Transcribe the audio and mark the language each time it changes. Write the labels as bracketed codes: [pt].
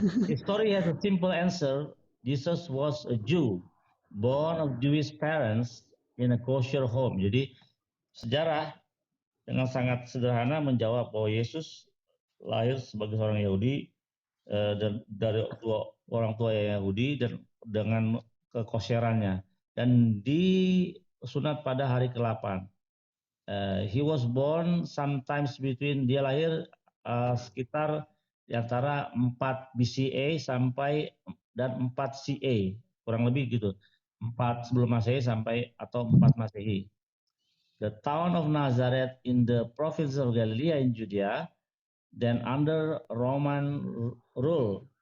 [en] History has a simple answer. Jesus was a Jew, born of Jewish parents in a kosher home. [id] Jadi sejarah dengan sangat sederhana menjawab bahwa Yesus lahir sebagai seorang Yahudi dan dari orang tua yang Yahudi dan dengan kekosherannya, dan disunat pada hari ke-8. [en] He was born sometimes between, [id] dia lahir sekitar di antara 4 BCA sampai dan 4 CA, kurang lebih gitu. 4 sebelum Masehi sampai atau 4 Masehi. [en] The town of Nazareth in the province of Galilee in Judea, then under Roman rule.